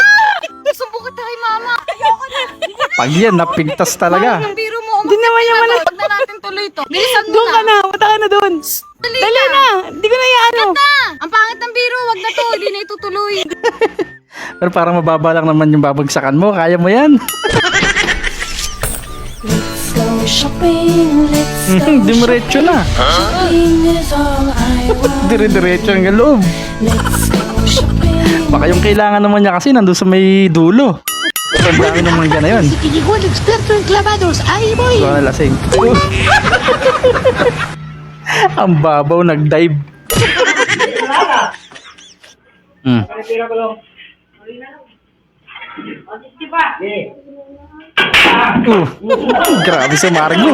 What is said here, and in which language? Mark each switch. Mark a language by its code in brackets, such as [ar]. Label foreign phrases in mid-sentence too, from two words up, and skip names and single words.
[tl] Sumbong kita kay mama. Ayoko na. Pag yan, napigtas talaga. Yung biro mo. Hindi naman yan wala. Huwag na natin tuloy ito. Bilisan mo Doon ka na, punta ka na doon. Dali na, hindi ko na ano. Ang pangit ng biro, wag na to. Hindi na itutuloy. Pero parang mababa lang naman yung babagsakan mo. Kaya mo yan. [en] Go shopping, let's [tl] Diretso na. [en] shopping is all I want. [tl] Dire-diretso ang loob. [en] Let's go shopping. [tl] Baka yung kailangan naman niya kasi nandun sa may dulo. Ang dami naman dyan na yun. [es] Llegó el experto en clavados. Ahí voy. [tl] Ikaw na lasing. Ang babaw, nag-dive. Hmm. Grabe sa Margo.